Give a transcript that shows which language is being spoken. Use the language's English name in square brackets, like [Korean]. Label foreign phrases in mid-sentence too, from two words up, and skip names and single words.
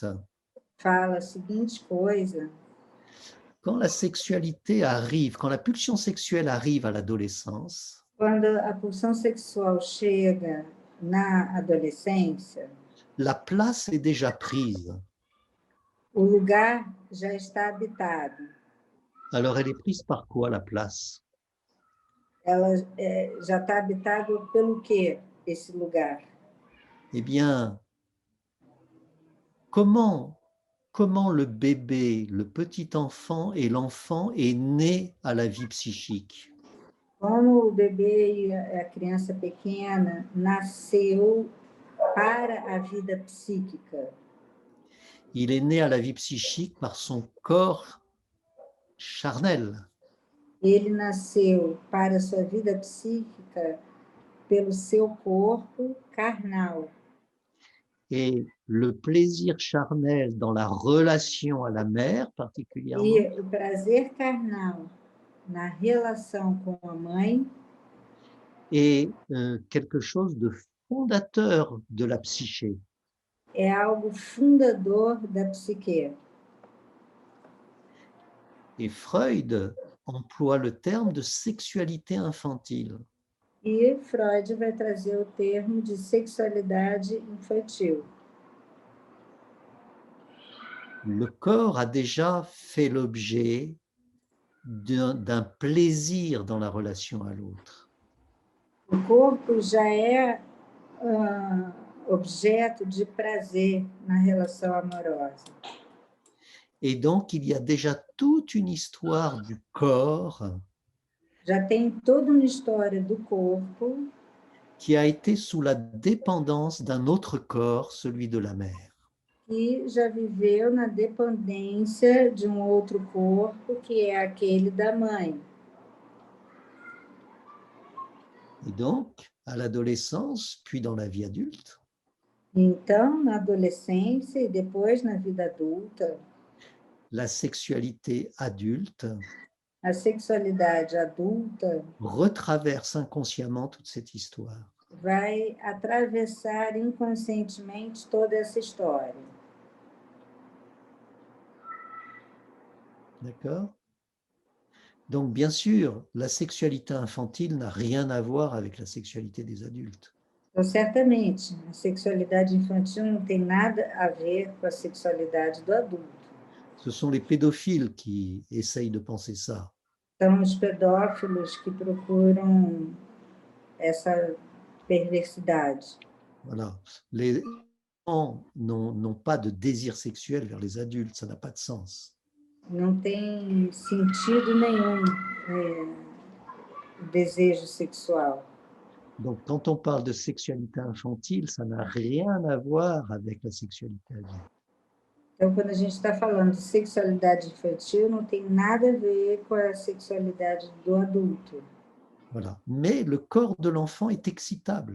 [Portuguese] Fala a seguinte coisa. [French] Quand la sexualité arrive, quand la pulsion sexuelle arrive à l'adolescence, [Portuguese] quando a pulsão sexual chega na adolescência, [French] la place est déjà prise. [Portuguese] O lugar já está habitado. [French] Alors elle est prise par quoi la place? [Portuguese] Ela já está habitado pelo quê, esse lugar? [French] Eh bien, comment le bébé, le petit enfant et l'enfant est né à la vie psychique? [Portuguese] Como o bebê e a criança pequena nasceu para a vida psíquica? [French] Il est né à la vie psychique par son corps charnel. [Portuguese] Ele nasceu para a sua vida psíquica pelo seu corpo carnal. [French] Et le plaisir charnel dans la relation à la mère particulièrement. [Portuguese] E o prazer carnal na relação com a mãe [French] est quelque chose de fondateur de la psyché. [Portuguese] É algo fundador da psique. [French] Et Freud emploie le terme de sexualité infantile. [Portuguese] E Freud vai trazer o termo de sexualidade infantil. [French] Le corps a déjà fait l'objet d'un plaisir dans la relation à l'autre. [Portuguese] O corpo já é objeto de prazer na relação amorosa. [French] Et donc, il y a déjà toute une histoire du corps [Portuguese] Já tem toda uma história do corpo [French] qui a été sous la dépendance d'un autre corps, celui de la mère. [Portuguese] que já viveu na dependência de um outro corpo, que é aquele da mãe. [French] Et donc, à l'adolescence, puis dans la vie adulte, [Portuguese] Então, na adolescência e depois na vida adulta, [French] la sexualité adulte [Portuguese] a sexualidade adulta [French] retraverse inconsciemment toute cette histoire. [Portuguese] vai atravessar inconscientemente toda essa história. [French] D'accord? Donc, bien sûr, la sexualité infantile n'a rien à voir avec la sexualité des adultes. [Portuguese] Então, certamente, a sexualidade infantil não tem nada a ver com a sexualidade do adulto. [French] Ce sont les pédophiles qui essayent de penser ça. [Portuguese] São os pedófilos que procuram essa perversidade. [French] Voilà. Les enfants n'ont pas de désir sexuel vers les adultes, ça n'a pas de sens. [Portuguese] Não tem sentido nenhum o desejo sexual. [French] Donc, quand on parle de sexualité infantile, ça n'a rien à voir avec la sexualité adulte. [Portuguese] Então, quando a gente está falando de sexualidade infantil, não tem nada a ver com a sexualidade do adulto. [French] Voilà. Mais le corps de l'enfant est excitable.